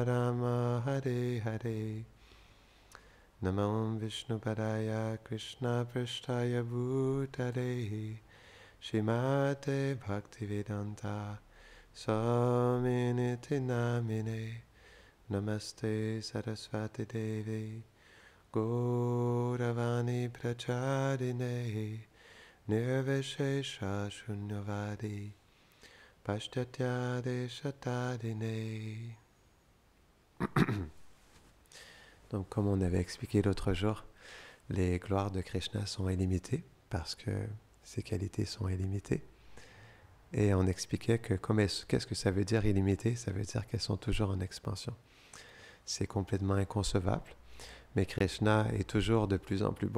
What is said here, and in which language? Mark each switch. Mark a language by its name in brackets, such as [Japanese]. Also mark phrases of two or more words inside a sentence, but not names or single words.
[Sanskrit] Rama Hare Hare Namo Vishnupadaya Krishna Prasthaya Bhutale Shrimate Bhaktivedanta Swaminiti Namine Namaste Saraswati Devi Gauravani Pracharine Nirvishesha Shunyavadi Pashtatya Deshatadine. [French] Donc, comme on avait expliqué l'autre jour, les gloires de Krishna sont illimitées parce que ses qualités sont illimitées. Et on expliquait que qu'est-ce que ça veut dire illimité? Ça veut dire qu'elles sont toujours en expansion. C'est complètement inconcevable, mais Krishna est toujours de plus en plus beau.